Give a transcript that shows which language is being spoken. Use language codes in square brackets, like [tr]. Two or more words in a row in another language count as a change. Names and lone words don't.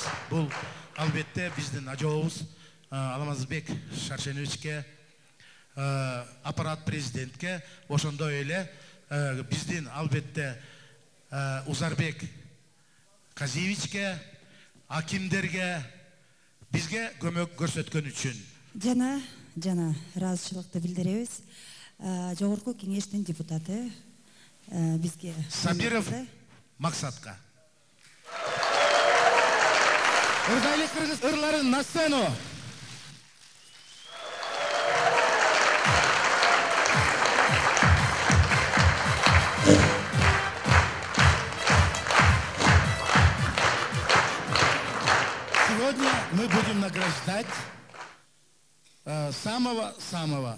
[ky] Бул албетте биздин ажообуз Алмазбек Шаршеновичке, аппарат президентке, ошондой эле биздин албетте Узарбек Казиевичке, акимдерге, бизге көмөк көрсөткөн үчүн. Жана ыраазычылыкты билдиребиз. Жогорку кеңештин депутаты бизге Сабиров Максатка. Ырдайлы кыргыз ырларын [ru] на сцену. Сегодня мы будем награждать самого-самого.